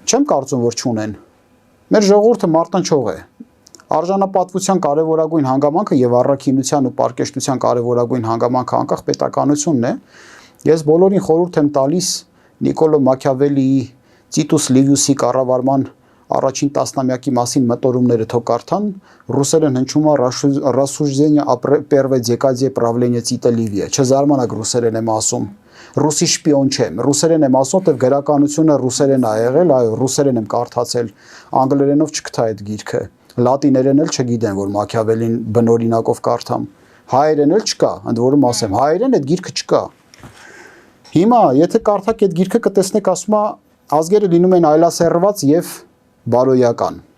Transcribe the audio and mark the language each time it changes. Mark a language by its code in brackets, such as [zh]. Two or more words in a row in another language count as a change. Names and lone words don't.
[hy] Չեմ կարծում որ չունեն։ Մեր ժողովուրդը մարտնչող է։ Արժանապատվության կարևորագույն հանգամանքը եւ առաքինության ու պարկեշտության կարևորագույն հանգամանքը անկախ պետականությունն է։ Ես բոլորին խորհուրդ եմ տալիս Նիկոլո Մաքիավելիի Տիտուս Լիվիուսի կառավարման առաջին տասնամյակի մասին մտորումները թող կարդան, ռուսերեն հնչում է [ru] «Рассуждение о первой декаде правления Тита Ливия», [hy] չզարմանաք ռուսերեն եմ ասում, ռուսի շպիոն չեմ, ռուսերեն եմ ասում, որտեղ գրականությունը ռուսերեն ա եղել, այո, ռուսերեն եմ կարդացել, անգլերենով չկթա այդ գիրքը, լատիներեն էլ չգիտեմ, որ Մաքիավելին բնօրինակով կարդամ, հայերեն էլ չկա, ընդ որում ասեմ, հայերեն այդ գիրքը չկա։ Հիմա, եթե կարդաք այդ գիրքը կտեսնեք, ասում է, ազգերը լինում են այլասերված եւ բարոյական։